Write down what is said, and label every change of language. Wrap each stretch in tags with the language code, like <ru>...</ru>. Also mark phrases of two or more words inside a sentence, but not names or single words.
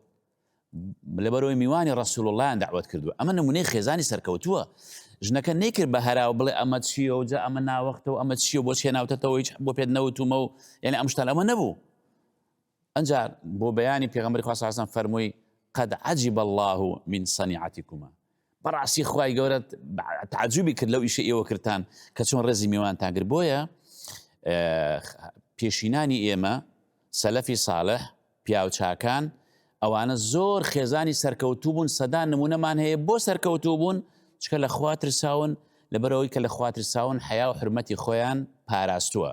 <ckb>لەبەرەوەی میوانی ڕەسوول اللهیان دەعوەت کردووە. ئەمە نمونەی خێزانی سەرکەوتووە. ژنەکە نەیکرد بە هەراو بڵێ ئەمە چییە و جا ئەمە ناوەختەوە ئەمە چییە بۆ چێناوتەتەوە هیچ بۆ پێت نەوتومە و یعنی ئەم شتان ئەمە نەبوو. ئەنجار بۆ بەیانی پێغەمبەری خوا</ckb> <ar>صلی الله علیه وسلم</ar> <ckb>فەرمووی</ckb> <ar>قد عجب الله من صنيعتكما.</ar> <ckb>بەڕاستی خوای گەورە تعجبی کرد لەو ئیشە ئێوە کردتان کە چۆن ڕێزی میوانتان کرد. بۆیە پێشینانی ئێمە سەلەفی ساڵح پیاو چاکان ئەوانە زۆر خێزانی سەرکەوتوو بوون. سەدان نمونەمان هەیە بۆ سەرکەوتوو بوون چکە لە خوا ترساون، لەبەرەوەی کە لە خوا ترساون حیا و حرمەتی خۆیان پاراستووە.</ckb>